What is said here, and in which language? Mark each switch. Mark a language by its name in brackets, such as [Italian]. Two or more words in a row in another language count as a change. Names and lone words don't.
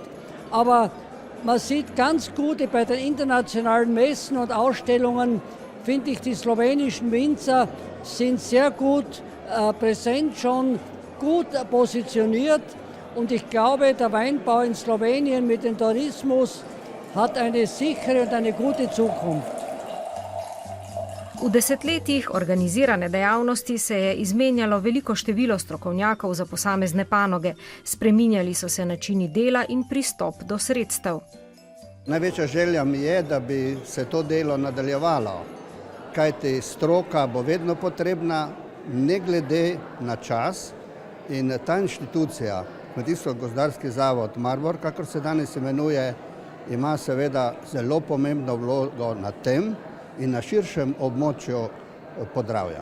[German] Aber man sieht ganz gut bei den internationalen Messen und Ausstellungen, finde ich, die slowenischen Winzer sind sehr gut präsent, schon gut positioniert. Und ich glaube, der Weinbau in Slowenien mit dem Tourismus hat eine sichere und eine gute Zukunft. [Slovenian] V desetletjih organizirane dejavnosti se je izmenjalo veliko število strokovnjakov za posamezne panoge, spreminjali so se načini dela in pristop do sredstev. Največja želja mi je, da bi se to delo nadaljevalo, kajti stroka bo vedno potrebna, ne glede na čas, in ta inštitucija, Kmetijsko-gozdarski zavod Maribor, kakor se danes imenuje, ima seveda zelo pomembno vlogo na tem in na širšem območju Podravja.